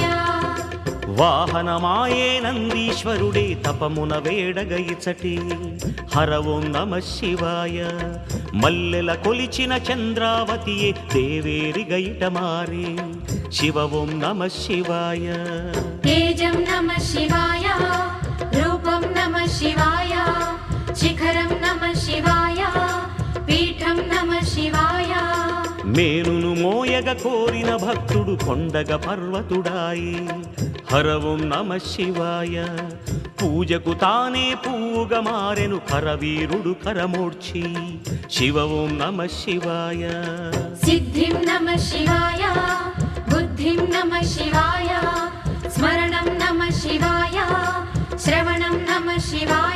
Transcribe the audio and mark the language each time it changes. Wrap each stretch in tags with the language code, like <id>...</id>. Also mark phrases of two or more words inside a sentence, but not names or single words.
<te>వాహనమాయే నందీశ్వరుడే తపమున వేడగ ఇచటి హర</te> <sa>ఓం నమ శివాయ</sa> <te>మల్లెల కొలిచిన చంద్రావతియే దేవేరి గైట మారే శివ</te> <sa>ఓం నమ శివాయ तेजं नमः शिवाय रूपं नमः शिवाय शिखरं नमः शिवाय पीठं नमः शिवाय</sa> <te>మేనును మోయగ కోరిన భక్తుడు కొండగ పర్వతుడాయి హర</te> <sa>ఓం నమ శివాయ</sa> <te>పూజకు తానే పువ్వుగా మారెను కరవీరుడు కరమోడ్చి శివ</te> <sa>ఓం నమ శివాయ सिद्धिं नमः शिवाय बुद्धिं नमः शिवाय स्मरणं नमः शिवाय श्रवणं नमः शिवाय</sa>